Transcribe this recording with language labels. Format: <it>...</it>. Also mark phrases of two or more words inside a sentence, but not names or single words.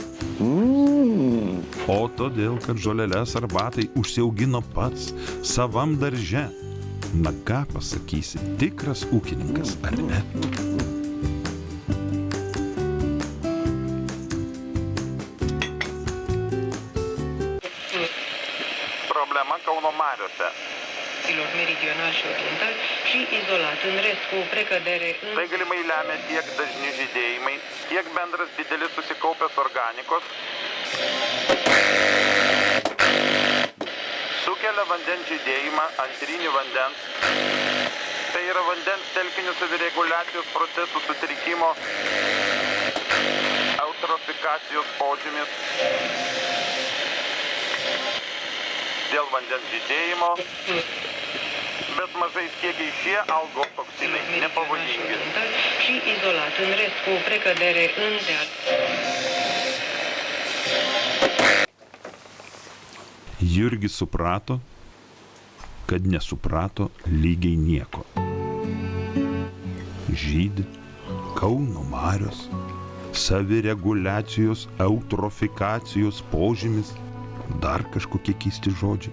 <lt>O todėl, kad žoleles arbatai užsiaugino pats savam darže. Na ką pasakysi, tikras ūkininkas, ar ne? Problema Kauno mariose.</lt> <ro>Meridional și oriental și izolat, în rest cu precădere în...</ro> <lt>Tai galimai lemia tiek dažni žydėjimai, tiek bendras didelis susikaupęs organikos, sukelia vandens žydėjimą, antrinį vandens. Tai yra vandens telkinių savireguliacijos procesų sutrikimo, eutrofikacijos požymis. Dėl vandens žydėjimo, bet mažais kiekiais šie algotoksinai nepavojingi.</lt> <ro>Și izolat, în rest cu precădere în...</ro> <lt>Jurgis suprato, kad nesuprato lygiai nieko. Žydi Kauno marios, savireguliacijos, eutrofikacijos požymis, dar kažkokie keisti žodžiai.</lt>